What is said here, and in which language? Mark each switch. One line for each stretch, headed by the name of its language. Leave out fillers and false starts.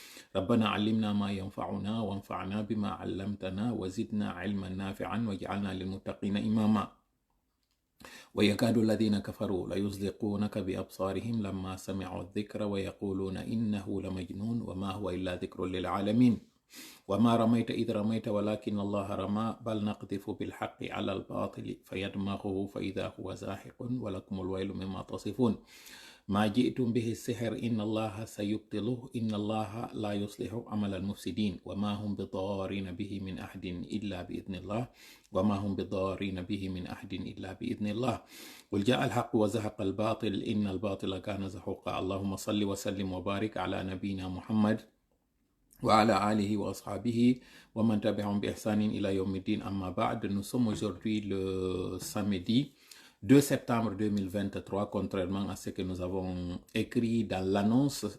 Arabic: ربنا علمنا ما ينفعنا وانفعنا بما علمتنا وزدنا علما نافعا واجعلنا للمتقين إماما ويكاد الذين كفروا ليزلقونك بأبصارهم لما سمعوا الذكر ويقولون إنه لمجنون وما هو إلا ذكر للعالمين وما رميت إذ رميت ولكن الله رمى بل نقذف بالحق على الباطل فيدمغه فإذا هو زاهق ولكم الويل مما تصفون ما جئتم به السحر إن الله سيبطله إن الله لا يصلح عمل المفسدين وما هم بضارين به من أحد إلا بإذن الله وما هم بضارين به من أحد إلا بإذن الله قل جاء الحق وزهق الباطل إن الباطل كان زهوقا اللهم صل وسلم وبارك على نبينا محمد وعلى آله وأصحابه ومن تبعهم بإحسان إلى يوم الدين أما بعد.
French: Nous sommes aujourd'hui le samedi 2 septembre 2023, contrairement à ce que nous avons écrit dans l'annonce.